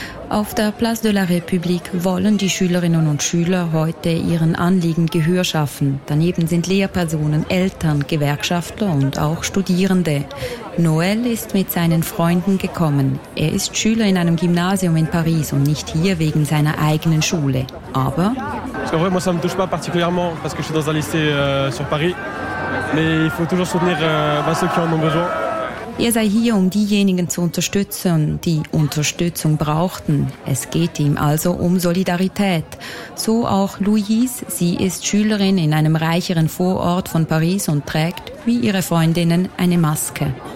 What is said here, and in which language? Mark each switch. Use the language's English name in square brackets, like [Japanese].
[German] Auf der Place de la République wollen die Schülerinnen und Schüler heute ihren Anliegen Gehör schaffen. Daneben sind Lehrpersonen, Eltern, Gewerkschafter und auch Studierende. Noël ist mit seinen Freunden gekommen. Er ist Schüler in einem Gymnasium in Paris und nicht hier wegen seiner eigenen Schule. Aber... [French] En vrai, moi, ça me touche pas particulièrement parce que je suis dans un lycée sur Paris. Mais il faut toujours soutenir ceux qui en ont besoin. [German] Er sei hier, um diejenigen zu unterstützen, die Unterstützung brauchten. Es geht ihm also um Solidarität. So auch Louise. Sie ist Schülerin in einem reicheren Vorort von Paris und trägt, wie ihre Freundinnen, eine Maske.